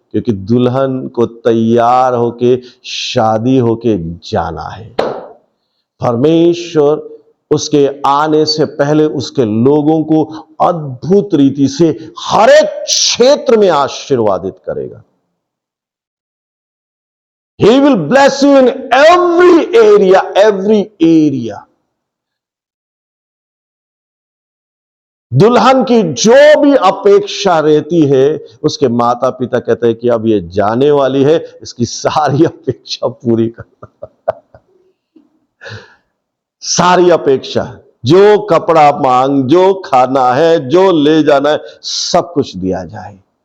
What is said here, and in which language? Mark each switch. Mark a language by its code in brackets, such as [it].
[hi] क्योंकि दुल्हन को तैयार होके शादी होके जाना है। परमेश्वर उसके आने से पहले उसके लोगों को अद्भुत रीति से हर एक क्षेत्र में आशीर्वादित करेगा। [en] He will bless you in every area. [hi] दुल्हन की जो भी अपेक्षा रहती है, उसके माता पिता कहते हैं कि अब ये जाने वाली है, इसकी सारी अपेक्षा पूरी करना। सारी अपेक्षा, जो कपड़ा मांग, जो खाना है, जो ले जाना है, सब कुछ दिया जाए।